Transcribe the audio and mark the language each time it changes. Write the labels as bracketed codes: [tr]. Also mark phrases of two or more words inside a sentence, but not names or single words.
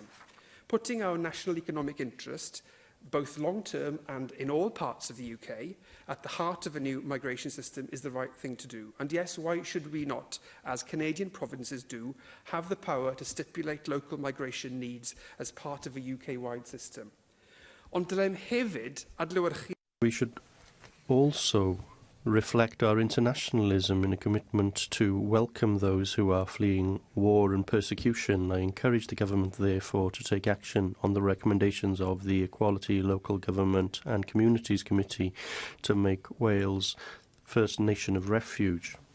[en] Putting our national economic interest, both long-term and in all parts of the UK, at the heart of a new migration system is the right thing to do. And yes, why should we not, as Canadian provinces do, have the power to stipulate local migration needs as part of a UK-wide system? [cy] Ond dylem hefyd adlewyrchu... [en] We should also reflect our internationalism in a commitment to welcome those who are fleeing war and persecution. I encourage the government, therefore, to take action on the recommendations of the Equality, Local Government and Communities Committee to make Wales first nation of refuge.